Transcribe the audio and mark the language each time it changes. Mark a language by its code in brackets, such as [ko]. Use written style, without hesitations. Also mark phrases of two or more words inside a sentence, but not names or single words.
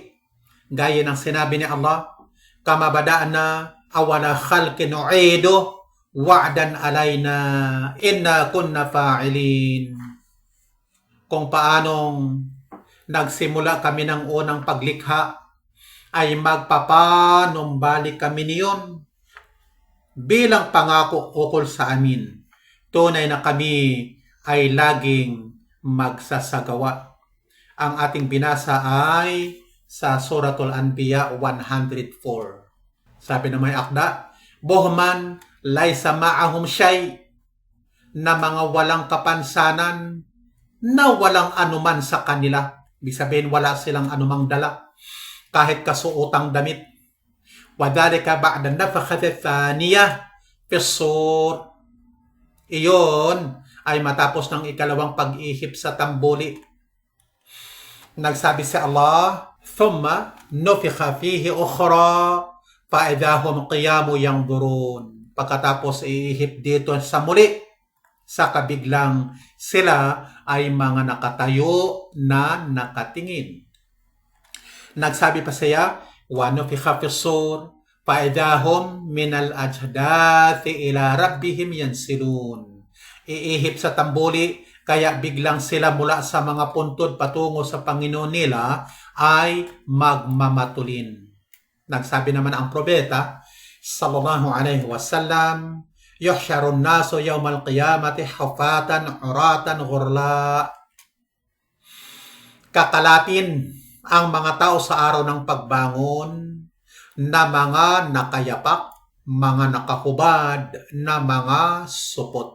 [tl] Gaya ng sinabi ni Allah, [ar] كما بدأنا أول خلق نعيده وعدا علينا إنا كنا فاعلين. [tl] Kung paanong nagsimula kami ng unang paglikha, ay magpapanumbalik kami niyon bilang pangako ukol sa amin. Tunay na kami ay laging magsasagawa. Ang ating binasa ay sa Suratul Anbiya 104. Sabi na may akda, [ar] بهما ليس معهم شيء, [tl] na mga walang kapansanan, na walang anuman sa kanila. Ibig sabihin, wala silang anumang dala, kahit kasuotang damit. [ar] وذلك بعد النفخة الثانية في الصور. [tl] Iyon ay matapos ng ikalawang pag-ihip sa tambuli. Nagsabi si Allah, [ar] ثم نفخ فيه أخرى فإذا هم قيام ينظرون. [tl] Pagkatapos iihip dito sa muli, sa kabiglang sila ay mga nakatayo na nakatingin. Nagsabi pa siya, [ar] ونفخ في الصور فَإِذَاهُمْ مِنَ الْأَجْدَاثِ إِلَى رَبِّهِمْ يَنْسِلُونَ. [tl] Iihip sa tambuli, kaya biglang sila mula sa mga puntod patungo sa Panginoon nila ay magmamatulin. Nagsabi naman ang propeta, [ar] صلى الله عليه وسلم يحشر الناس يوم القيامة حفاة عراة غرلا. [tl] Kakalatin ang mga tao sa araw ng pagbangon na mga nakayapak, mga nakahubad, na mga supot.